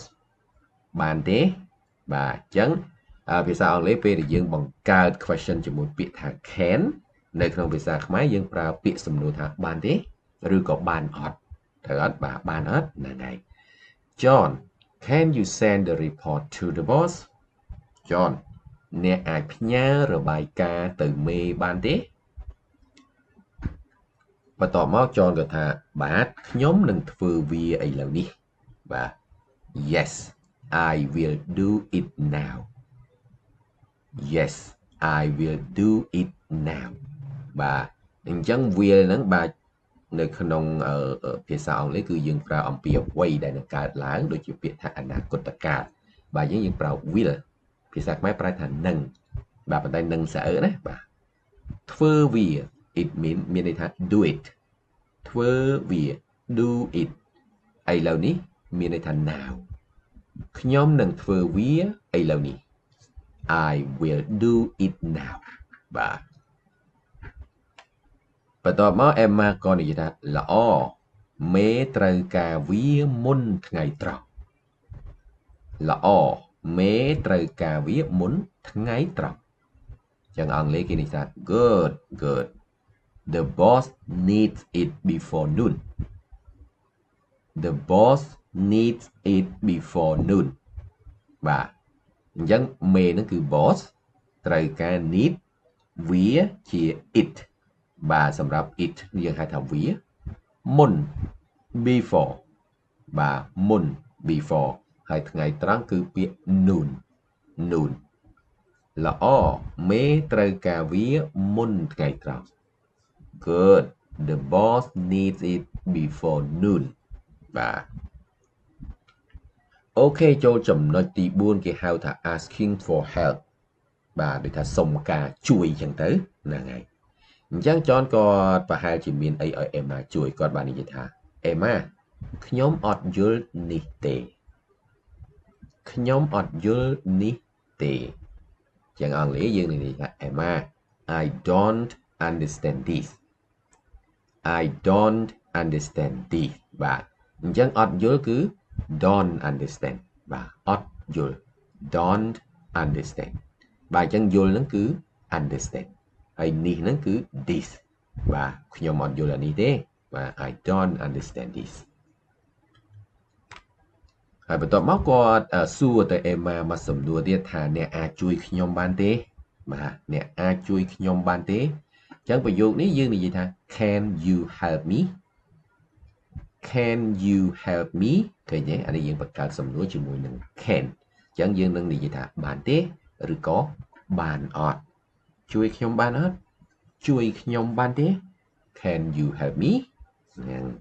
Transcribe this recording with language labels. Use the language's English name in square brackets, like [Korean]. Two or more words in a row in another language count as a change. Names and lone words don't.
[Khmer] បានទេបាទអញ្ចឹងភាសាអង់គ្លេសពេលដែលយើងបង្កើត question ជាមួយពាក្យថា can នៅក្នុងភាសាខ្មែរយើងប្រើពាក្យសំណួរថាបានទេឬក៏បានអត់ត្រូវអត់បាទបានអត់ហ្នឹងហើយ John [English] can you send the report to the boss [Khmer] John អ្នកអាចផ្ញើរបាយការណ៍ទៅមេបានទេ បន្ទាប់មក John ក៏ថាបាទខ្ញុំនឹងធ្វើវាឥឡូវនេះបាទ [English] Yes I will do it now Yes I will do it [Khmer] now បាទអញ្ចឹង will ហ្នឹងបាទនៅក្នុងភាសាអង់គ្លេសគឺយើងប្រើអំពីអ្វី ដែលនឹងកើតឡើងដូចជាពាក្យថាអនាគតកាលបាទយើងប្រើ will ភាសាខ្មែរប្រើថានឹងបាទប៉ុន្តែនឹងស្អើណាបាទធ្វើវា [English] it mean [Khmer] មានន័យថា [English] do it [Khmer] ធ្វើវា [English] do it [Khmer] ឥឡូវនេះមានន័យថា now ខ្ញុំនឹងធ្វើវាឥឡូវនេះ [English] I will do it now [Khmer] បាទ បន្ទាប់មក Emma ក៏និយាយថាល្អមេត្រូវការវាមុនថ្ងៃត្រង់ល្អមេត្រូវការវាមុនថ្ងៃត្រ ង់ចឹងអង់គ្លេសគេនិយាយថា [English] good The boss needs it before noon The boss needs it before noon [Khmer] បាទអញ្ចឹងមេហ្នឹងគឺ boss ត្រូវការ need វាជា it បាទសម្រាប់ it យើងហៅថាវាមុន before បាទមុន before ហើយថ្ងៃត្រង់គឺពាក្យ noon ល្អមេត្រូវការវាមុនថ្ងៃត្រង់ [English] Good the boss needs it before noon [Khmer] បាទ អូខេចូលចំណុចទី4គេហៅថា [English] asking for help [Khmer] បាទដូចថាសុំការជួយអញ្ចឹងទៅហ្នឹងហើយអញ្ចឹងចនក៏ប្រហែលជាមានអីឲ្យអេម៉ាជួយគាត់បាននិយាយថាអេម៉ាខ្ញុំអត់យល់នេះទេ ខ្ញុំអត់យល់នេះទេចឹងអង់គ្លេសយើងនិយាយថា [English] Emma I don't understand this I don't understand this [Khmer] បាទអញ្ចឹងអត់យល់គឺ [English] don't understand [Khmer] បាទអត់យល់ [English] don't understand [Khmer] បាទអញ្ចឹងយល់ហ្នឹងគឺ understand ហើយនេះហ្នឹងគឺ this បាទខ្ញុំអត់យល់អានេះទេបាទ [English] I don't understand this [Khmer] ហើយបន្ទាប់មកគាត់សួរទៅអេម៉ាមកសំណួរទៀតថាអ្នកអាចជួយខ្ញុំបានទេបាទអ្នកអាចជួយខ្ញុំបានទេអញ្ចឹងប្រយោគនេះយើងនិយាយថា [English] Can you help me Can you help me [Khmer] ឃើញទេអានេះយើងបង្កើតសំណួរជាមួយនឹង can អញ្ចឹងយើងនឹងនិយាយថាបានទេឬក៏បានអត់ជួយខ្ញុំបានអត់ជួយខ្ញុំបានទេ [English] Can you help me [Khmer] ហ្នឹង